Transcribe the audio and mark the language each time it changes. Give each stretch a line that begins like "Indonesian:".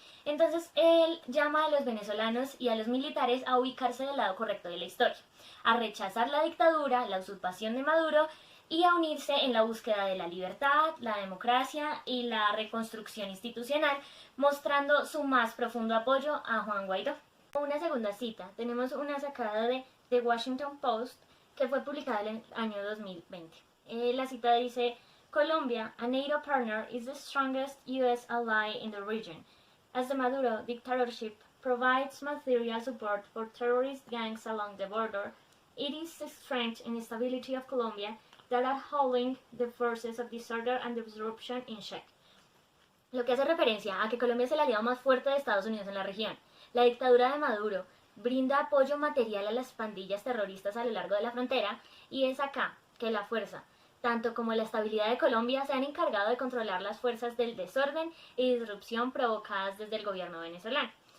Spanish: Entonces él llama a los venezolanos y a los militares a ubicarse del lado correcto de la historia, a rechazar la dictadura, la usurpación de Maduro y a unirse en la búsqueda de la libertad, la democracia y la reconstrucción institucional, mostrando su más profundo apoyo a Juan Guaidó. Una segunda cita, tenemos una sacada de The Washington Post que fue publicada en el año 2020. La cita dice:
English: Colombia, a NATO partner, is the strongest U.S. ally in the region, as the Maduro dictatorship provides material support for terrorist gangs along the border. It is the strength and stability of Colombia that are holding the forces of disorder and disruption in check.
Spanish: Lo que hace referencia a que Colombia es el aliado más fuerte de Estados Unidos en la región. La dictadura de Maduro brinda apoyo material a las pandillas terroristas a lo largo de la frontera y es acá que la fuerza, tanto como la estabilidad de Colombia, se han encargado de controlar las fuerzas del desorden y disrupción provocadas desde el gobierno venezolano.